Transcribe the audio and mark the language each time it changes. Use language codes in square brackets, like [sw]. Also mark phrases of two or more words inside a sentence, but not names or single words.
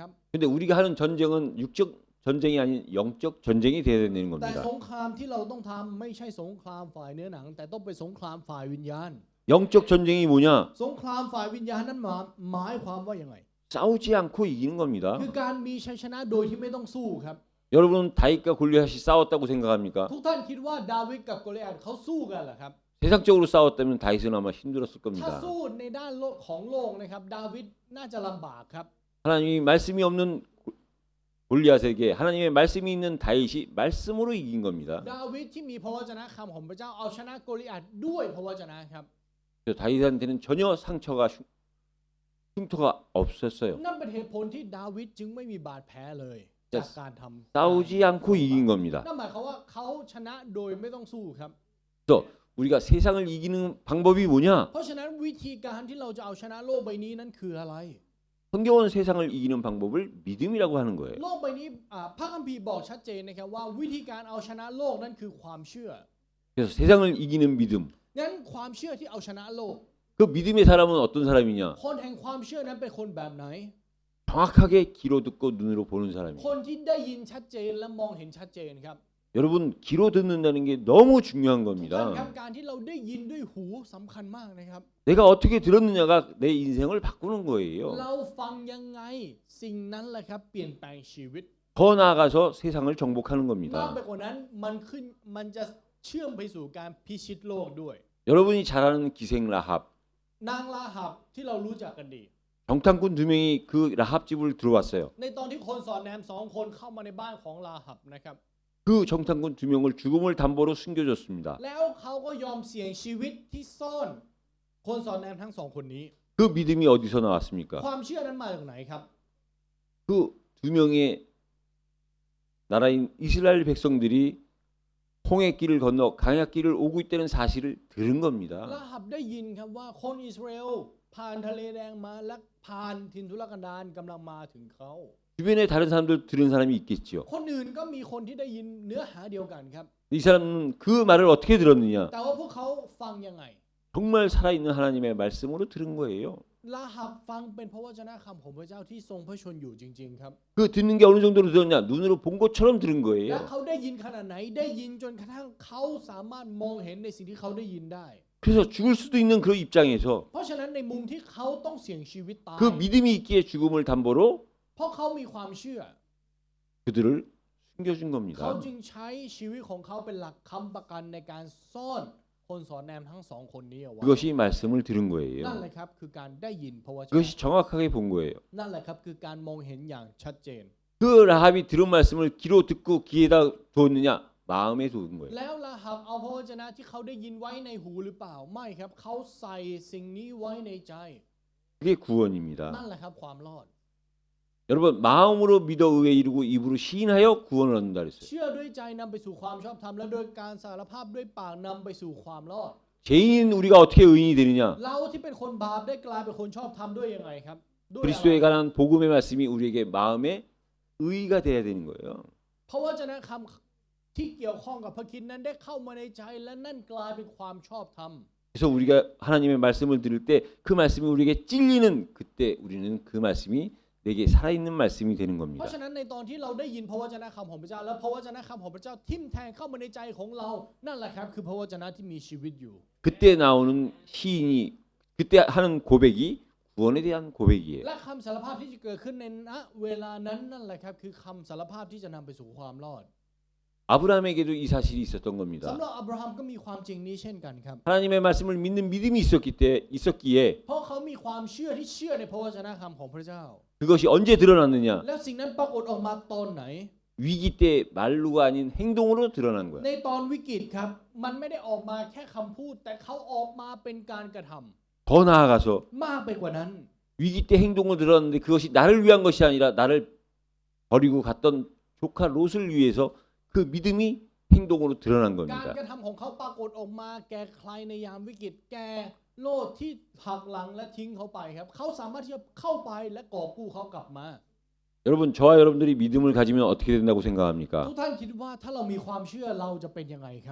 [ko] 근데 우리가 하는 전쟁은 육적 전쟁이 아닌 영적 전쟁이 되어야 되는 [th] แต่ [ko] 겁니다. [th] สงครามที่เราต้องทำไม่ใช่สงครามฝ่ายเนื้อหนัง แต่ต้องเป็นสงครามฝ่ายวิญญาณ [ko] 영적 전쟁이 뭐냐? [th] สงครามฝ่ายวิญญาณนั้นหมายความว่ายังไง [ko] 싸우지 않고 이기는 겁니다. [th] คือการมีชัยชนะโดยที่ไม่ต้องสู้ครับ [ko] 여러분은 다윗과 골리앗이 싸웠다고 생각합니까? [th] ทุกท่านคิดว่าดาวิดกับโกลิอาธเขาสู้กันเหรอครับ [ko] 세상적으로 싸웠다면 다윗은 아마 힘들었을 [th] ถ้า [ko] 겁니다. [th] สู้ในด้านของโลกนะครับดาวิดน่าจะลำบากครับ [ko] 하나님이 말씀이 없는 골리앗에게 하나님의 말씀이 있는 다윗이 말씀으로 이긴 겁니다. [th] ดาวิดที่มีพระวจนะคำของพระเจ้าเอาชนะโกลิอาธด้วยพระวจนะครับ [ko] 그래서 다윗한테는 전혀 상처가 흉터가 없었어요. [th] นั่นเป็นเหตุผลที่ดาวิดจึงไม่มีบาดแผลเลยจากการทำ [ko] 싸우지 않고 이긴 겁니다. [th] นั่นหมายความว่าเขาชนะโดยไม่ต้องสู้ครับ [ko] 그래서 우리가 세상을 이기는 방법이 뭐냐? [th] เพราะฉะนั้นวิธีการที่เราจะเอาชนะโลกใบนี้นั้นคืออะไร [ko] 성경은 세상을 이기는 방법을 믿음이라고 하는 거예요. [th] โลกใบนี้พระคัมภีร์บอกชัดเจนนะครับว่าวิธีการเอาชนะโลกนั้นคือความเชื่อ [ko] 그래서 세상을 이기는 믿음. [th] งั้นความเชื่อที่เอาชนะโลก [ko] 그 믿음의 사람은 어떤 사람이냐? [th] คนแห่งความเชื่อนั้นเป็นคนแบบไหน [ko] 정확하게 귀로 듣고 눈으로 보는 사람이에요. [th] คนที่ได้ยินชัดเจนและมองเห็นชัดเจนครับ [ko] 여러분 귀로 듣는다는 게 너무 중요한 [th] ทุกท่านครับ [ko] 겁니다. [th] การที่เราได้ยินด้วยหูสำคัญมากนะครับ [ko] 내가 어떻게 들었느냐가 내 인생을 바꾸는 거예요. [th] เราฟังยังไงสิ่งนั้นแหละครับเปลี่ยนแปลงชีวิต [ko] 더 나아가서 세상을 정복하는 [th] มาก [ko] 겁니다. [th] ไปกว่านั้นมันจะเชื่อมไปสู่การพิชิตโลกด้วย [ko] 여러분이 잘 아는 기생 라합, [th] นางลาหับที่เรารู้จักกันดี [ko] 정탐꾼 두 명이 그 라합 집을 들어왔어요. [th] ในตอนที่คนสอนแนมสองคนเข้ามาในบ้านของลาหับนะครับ [ko] 그 정탐꾼 두 명을 죽음을 담보로 숨겨줬습니다. [th] แล้วเขาก็ยอมเสี่ยงชีวิตที่ซ่อนคนสอนแนมทั้งสองคนนี้ [ko] 그 믿음이 어디서 나왔습니까? [th] ความเชื่อนั้นมาจากไหนครับ [ko] 그 두 명의 나라인 이스라엘 백성들이 홍해길을 건너 강약길을 오고 있다는 사실을 들은 [th] ลา [ko] 겁니다. [th] หับได้ยินครับว่าคนอิสราเอลผ่านทะเลแดงมาและผ่านทินทุรกันดารกำลังมาถึงเขา [ko] 주변에 다른 사람들 들은 사람이 있겠지요. [th] คนอื่นก็มีคนที่ได้ยินเนื้อหาเดียวกันครับ [ko] 이 사람은 그 말을 어떻게 들었느냐? [th] แต่ว่าพวกเขาฟังยังไง [ko] 정말 살아있는 하나님의 말씀으로 들은 거예요. [th] ลาหับฟังเป็นพระวจนะคำของพระเจ้าที่ทรงพระชนอยู่จริงๆครับ [ko] 그 듣는 게 어느 정도로 들었냐? 눈으로 본 것처럼 들은 [th] และ [ko] 거예요. [th] เขาได้ยินขนาดไหนได้ยินจนกระทั่งเขาสามารถมองเห็นในสิ่งที่เขาได้ยินได้ [ko] 그래서 죽을 수도 있는 그 입장에서 [th] เพราะฉะนั้นในมุมที่เขาต้องเสี่ยงชีวิตตาย [ko] 그 믿음이 있기에 죽음을 담보로 [th] เพราะเขามีความเชื่อ [ko] 그들을 숨겨준 [th] เขา [ko] 겁니다. [th] จึงใช้ชีวิตของเขาเป็นหลักค้ำประกันในการซ่อนคนสอนแนมทั้งสองคนนี้เอาไว้ [ko] 그것이 말씀을 들은 [th] นั่น [ko] 거예요. [th] แหละครับคือการได้ยินพระวจนะ [ko] 그것이 정확하게 본 거예요. [th] นั่นแหละครับคือการมองเห็นอย่างชัดเจน [ko] 그 라합이 들은 말씀을 귀로 듣고 귀에다 두었느냐? 마음에 둔 거예요. [th] แล้วละหับเอาพระวจนะที่เขาได้ยินไว้ในหูหรือเปล่าไม่ครับเขาใส่สิ่งนี้ไว้ในใจ [ko] 그게 구원입니다. [th] นั่นแหละครับความรอด [ko] 여러분 마음으로 믿어 의에 이르고 입으로 시인하여 구원을 얻는다 그랬어요. [th] เชื่อด้วยใจนำไปสู่ความชอบธรรมและโดยการสารภาพด้วยปากนำไปสู่ความรอด [ko] 죄인인 우리가 어떻게 의인이 되느냐? [th] เราที่เป็นคนบาปได้กลายเป็นคนชอบธรรมด้วยยังไงครับด้วยอะไร [ko] 그리스도에 관한 복음의 말씀이 우리에게 마음의 의가 돼야 되는 거예요. [th] เพราะวจนะคำที่เกี่ยวข้องกับพระคริสต์นั้นได้เข้ามาในใจและนั่นกลายเป็นความชอบธรรม [ko] 그래서 우리가 하나님의 말씀을 들을 때 그 말씀이 우리에게 찔리는 그때 우리는 그 말씀이 내게 살아있는 말씀이 되는 [th] เพ [ko] 겁니다. [th] ราะฉะนั้นในตอนที่เราได้ยินพระวจนะคำของพระเจ้าแล้วพระวจนะคำของพระเจ้าทิ่มแทงเข้ามาในใจของเรานั่นแหละครับคือพระวจนะที่มีชีวิตอยู่ [ko] 그때 나오는 시인이 그때 하는 고백이 구원에 대한 고백이에요. [th] และคำสารภาพที่จะเกิดขึ้นในณเวลานั้นนั่นแหละครับคือคำสารภาพที่จะนำไปสู่ความรอด [ko] 아브라함에게도 이 사실이 있었던 [th] สำ [ko] 겁니다. [th] หรับอับราฮัมก็มีความจริงนี้เช่นกันครับ [ko] 하나님의 말씀을 믿는 믿음이 있었기에 [th] เพราะเขามีความเชื่อที่เชื่อในพระวจนะคำของพระเจ้า [ko] 그것이 언제 드러났느냐? [th] แล้วสิ่งนั้นปรากฏออกมาตอนไหน [ko] 위기 때 말로가 아닌 행동으로 드러난 거야. [th] ในตอนวิกฤตครับมันไม่ได้ออกมาแค่คำพูดแต่เขาออกมาเป็นการกระทำ [ko] 더 나아가서 [th] มากไปกว่านั้น [ko] 위기 때 행동으로 드러났는데 그것이 나를 위한 것이 아니라 나를 버리고 갔던 조카 롯을 위해서 그 믿음이 행동으로 드러난 [th] การ [ko] 겁니다. [th] กระทำของเขาปรากฏออกมาแก่ใครในยามวิกฤตแก่โลดที่หักหลังและทิ้งเขาไปครับเขาสามารถที่จะเข้าไปและกอบกู้เขากลับมา [ko] 여러분 저와 여러분들이 믿음을 가지면 어떻게 된다고 생각합니까? [th] ทุกท่านคิดว่าถ้าเรามีความเชื่อเราจะเป็นยังไงครับ